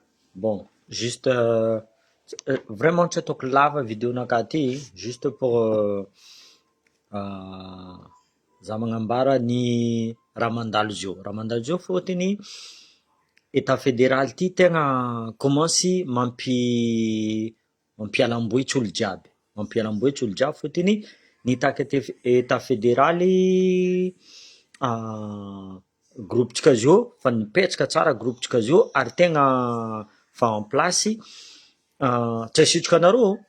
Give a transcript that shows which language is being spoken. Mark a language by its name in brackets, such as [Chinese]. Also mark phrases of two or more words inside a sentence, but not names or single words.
[French] Bon, juste vraiment [Malagasy] tsy ataoko lava vidéonakahy ty, [French] juste pour [Malagasy] za magnambara ny raha mandalo zio. Raha mandalo zio fôtony [French] état fédéral [Malagasy] ty tegna kômansy mampialambotsy olo jiaby, mampialambotsy olo jiaby fôtony nitaka état fédéraly groupetsika zio fa nipetraka tsara groupetsika zio ary tegna fa [French] en place [Malagasy] tsy asitrika anareo